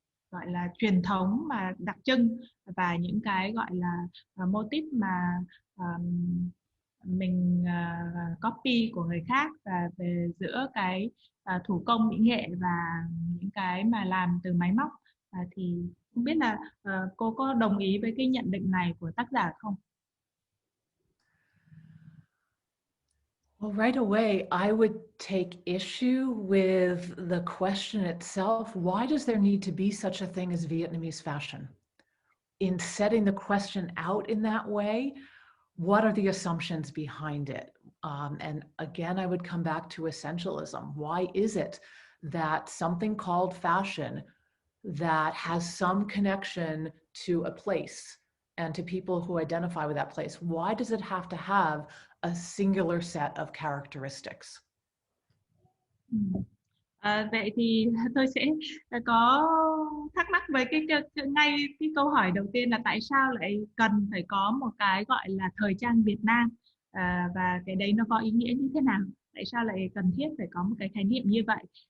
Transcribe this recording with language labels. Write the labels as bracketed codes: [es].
[vi] gọi là truyền thống mà đặc trưng, và những cái gọi là mô típ mà mình copy của người khác, và về giữa cái thủ công mỹ nghệ và những cái mà làm từ máy móc. Thì không biết là cô có đồng ý với cái nhận định này của tác giả không? [en] Well, right away, I would take issue with the question itself. Why does there need to be such a thing as Vietnamese fashion? In setting the question out in that way, what are the assumptions behind it? And again, I would come back to essentialism. Why is it that something called fashion that has some connection to a place and to people who identify with that place, why does it have to have a singular set of characteristics? [vi] Vậy thì tôi sẽ có thắc mắc với ngay cái câu hỏi đầu tiên là tại sao lại cần phải có một cái gọi là thời trang Việt Nam, và cái đấy nó có ý nghĩa như thế nào, tại sao lại cần thiết phải có một cái khái niệm như vậy.